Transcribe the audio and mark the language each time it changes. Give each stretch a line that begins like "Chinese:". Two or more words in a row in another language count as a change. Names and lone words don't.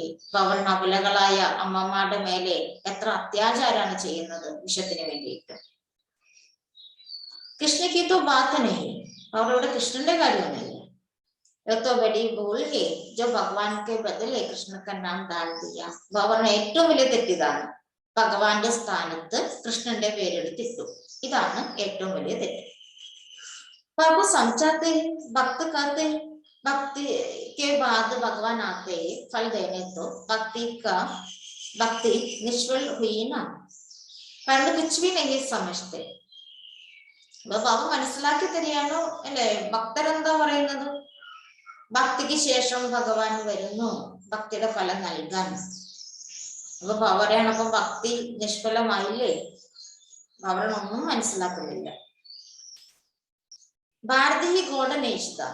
Malayalam: പവൻ അബലകളായ അമ്മമാരുടെ മേലെ എത്ര അത്യാചാരാണ് ചെയ്യുന്നത് വിഷത്തിന് വേണ്ടിയിട്ട്.
Hindi: കൃഷ്ണക്ക് तो बात नहीं.
Malayalam: അവരോട് കൃഷ്ണന്റെ കാര്യമൊന്നുമില്ല.
Hindi: तो बड़ी भूल है जो भगवान के बदले कृष्ण का नाम डाल दिया.
Malayalam: അവരുടെ ഏറ്റവും വലിയ തെറ്റിതാണ് ഭഗവാന്റെ സ്ഥാനത്ത് കൃഷ്ണന്റെ പേരെടുത്തിട്ടു. ഇതാണ് ഏറ്റവും വലിയ തെറ്റ്.
Hindi: बाबू समझाते हैं, भक्त कहते हैं भक्ति के बाद भगवान आते हैं फल देने, तो भक्ति निष्फल हुई ना. परंतु कुछ भी नहीं समझते.
Malayalam: അപ്പൊ ബാബു മനസ്സിലാക്കി തരികയാണോ അല്ലെ, ഭക്തരെന്താ പറയുന്നത്? ഭക്തിക്ക് ശേഷം ഭഗവാൻ വരുന്നു ഭക്തിയുടെ ഫലം നൽകാൻ. അപ്പൊ പറയാണ്, അപ്പൊ ഭക്തി നിഷ്ഫലമായില്ലേ? അവരൊന്നും മനസ്സിലാക്കുന്നില്ല. ഭാരതി
English: golden age
Malayalam: താ.